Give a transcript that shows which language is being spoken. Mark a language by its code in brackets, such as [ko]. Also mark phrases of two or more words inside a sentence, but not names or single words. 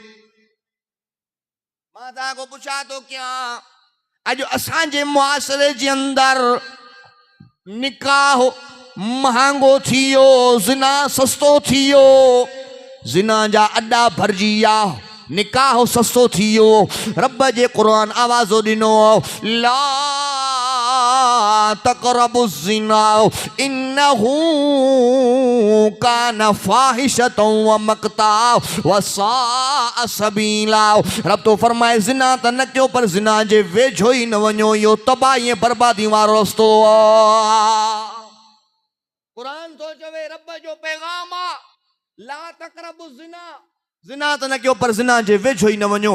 [sd] मां तव्हां खां पुछा थो कयां अॼु असांजे मुआसिरे जे अंदरि निकाह महांगो थी वियो, ज़िना सस्तो थी वियो, ज़िना जा अड्डा भरिजी विया, निकाह सस्तो थी वियो। रब जे क़ुरान आवाज़ो ॾिनो [ar] لا تقربوا الزنا إنه كان فاحشة ومقتا وساء سبيلا. [sd] रब तो फरमाए ज़िना त न कयो पर ज़िना जे वेझो ई न वञो, इहो तबाही ऐं बर्बादी वारो रस्तो आहे। क़ुरान तो चवे रब जो पैगाम आहे [ar] لا تقربوا الزنا, [sd] ज़िना त न कयो पर ज़िना जे वेझो ई न वञो।